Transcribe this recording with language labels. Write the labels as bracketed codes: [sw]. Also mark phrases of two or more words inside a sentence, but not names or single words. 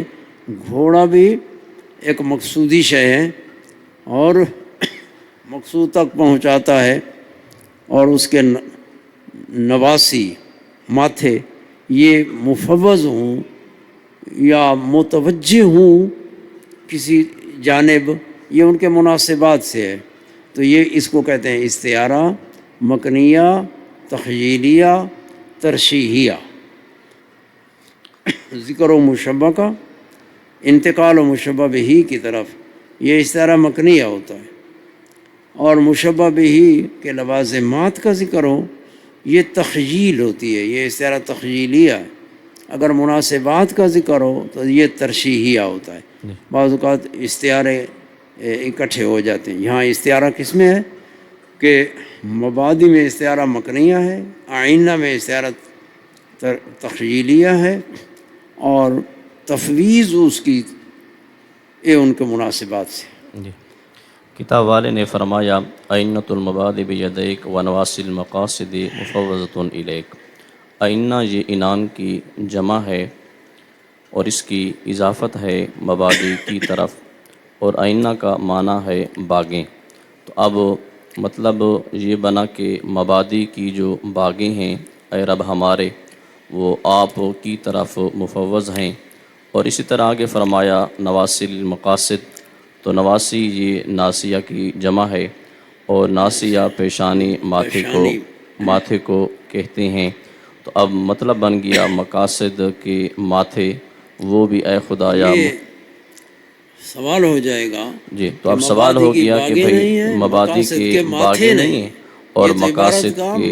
[ur] گھوڑا بھی ایک مقصودی شے ہے اور مقصود تک پہنچاتا ہے، اور اس کے نواصی ماتھے یہ مفوض ہوں یا متوجہ ہوں کسی جانب، یہ ان کے مناسبات سے ہے. تو یہ اس کو کہتے ہیں استعارہ، مکنیہ، تخییلیہ، ترشیحیہ. ذکر و مشبہ کا انتقال و مشبہ بہ کی طرف یہ استعارہ مکنیہ ہوتا ہے، اور مشبہ بہ کے لوازمات کا ذکر ہو یہ تخییل ہوتی ہے، یہ استعارہ تخییلیہ ہے. اگر مناسبات کا ذکر ہو تو یہ ترشیحیہ ہوتا ہے. بعض اوقات استعارے اکٹھے ہو جاتے ہیں. یہاں استعارہ کس میں ہے کہ مبادی میں استعارہ مکنیہ ہے، اعنہ میں استعارہ تخییلیہ ہے، اور تفویض اس کی یہ ان کے مناسبات سے. جی۔ کتاب والے نے فرمایا [ar] أعنة المبادي بيديك ونواصي المقاصد مفوضة إليك. [ur] اعنہ یہ عنان کی جمع ہے اور اس کی اضافت ہے مبادی کی طرف، اور اعنہ کا معنی ہے باگیں. تو اب مطلب یہ بنا کہ مبادی کی جو باگیں ہیں اے رب ہمارے، وہ آپ کی طرف مفوض ہیں. اور اسی طرح آگے فرمایا [ar] نواصي المقاصد, [ur] تو نواصی یہ ناصیہ کی جمع ہے, اور ناسیہ پیشانی ماتھے کو کہتے ہیں۔ تو اب مطلب بن گیا مقاصد کے ماتھے وہ بھی اے خدایا۔ یہ سوال ہو جائے گا جی، تو اب سوال ہو گیا کہ بھئی مبادی کے باغے نہیں ہیں اور مقاصد کے